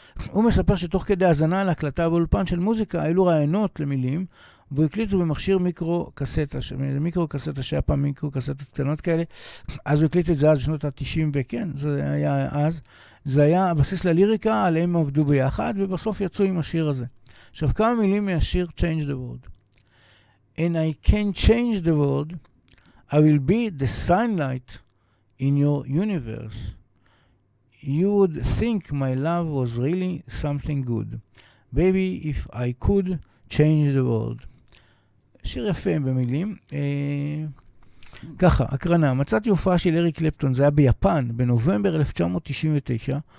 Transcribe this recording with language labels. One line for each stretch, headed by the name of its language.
Hebrew: הוא מספר שתוך כדי הזנה להקלטה באולפן של מוזיקה, היו רעיונות למילים, והוא הקליט במכשיר מיקרו-קסטה, שהיה פעם מיקרו-קסטות קטנות כאלה, אז הוא הקליט את זה אז בשנות ה-90, וכן, זה היה אז. זה היה הבסיס לליריקה, עליהם עבדו ביחד, ובסוף יצאו עם השיר הזה. עכשיו, כמה מילים מהשיר Change the World.
English: And I can change the world, I will be the sunlight in your universe. You would think my love was really something good. Baby, if I could change the world.
Hebrew: שיר יפה במילים. ככה, הקרנה. מצאתי הופעה של אריק קלפטון, זה היה ביפן, בנובמבר 1999.